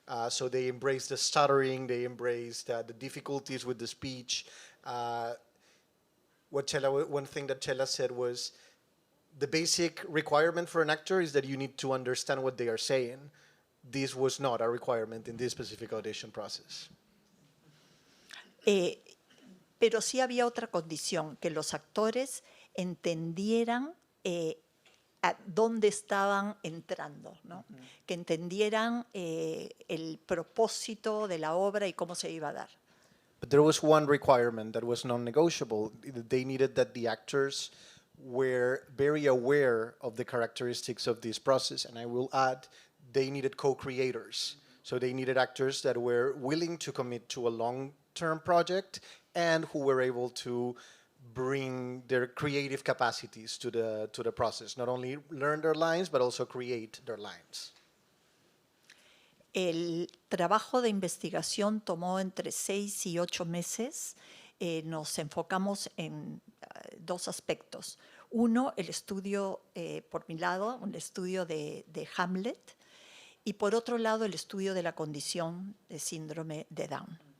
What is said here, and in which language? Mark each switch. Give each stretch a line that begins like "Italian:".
English: So they embraced the stuttering, they embraced the difficulties with the speech. One thing that Chela said was, the basic requirement for an actor is that you need to understand what they are saying. this was not a requirement in this specific audition process.
Spanish: Pero sí había otra condición, que los actores entendieran a dónde estaban entrando, ¿no? Que entendieran el propósito de la obra y cómo se iba a dar.
English: But there was one requirement that was non-negotiable. They needed that the actors were very aware of the characteristics of this process, and I will add, they needed co-creators. So they needed actors that were willing to commit to a long-term project and who were able to bring their creative capacities to the process, not only learn their lines, but also create their lines.
Spanish: El trabajo de investigación tomó entre 6 y 8 meses. Nos enfocamos en dos aspectos. Uno, el estudio, por mi lado, un estudio de Hamlet, y por otro lado, el estudio de la condición de síndrome de Down.